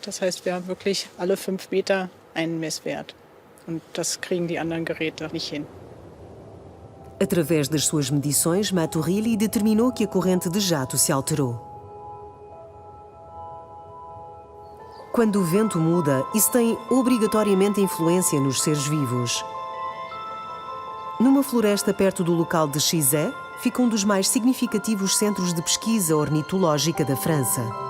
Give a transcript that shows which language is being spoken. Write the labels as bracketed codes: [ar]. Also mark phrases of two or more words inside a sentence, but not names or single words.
[de] Das heißt, wir haben wirklich alle 5 Meter einen Messwert. Und das kriegen die anderen Geräte nicht hin. [pt] Através das suas medições, Maturilli determinou que a corrente de jato se alterou. Quando o vento muda, isso tem obrigatoriamente influência nos seres vivos. Numa floresta perto do local de Chizé, fica um dos mais significativos centros de pesquisa ornitológica da França.